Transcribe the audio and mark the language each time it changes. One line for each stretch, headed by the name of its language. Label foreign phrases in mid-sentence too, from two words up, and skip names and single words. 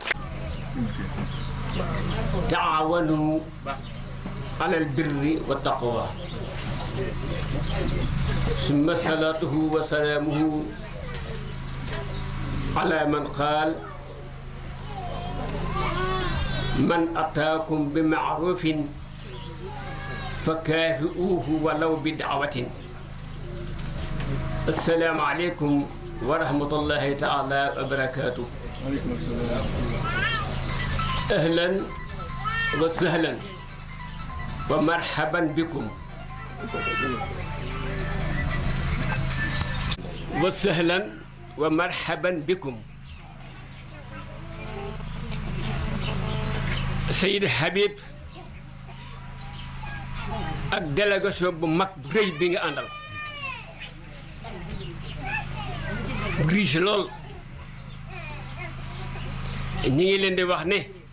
Arabic: تعاونوا على البر والتقوى ثم صلاته وسلامه على من قال من أتاكم بمعروف فكافئوه ولو بدعوة. السلام عليكم ورحمة الله تعالى وبركاته. أهلا وسهلا ومرحبا بكم وسهلا ومرحبا بكم.
Wolof: Seydi Habib ak délégation bu mag bu rëy bi nga àndal bu riche lool ñi ngi leen di wax ne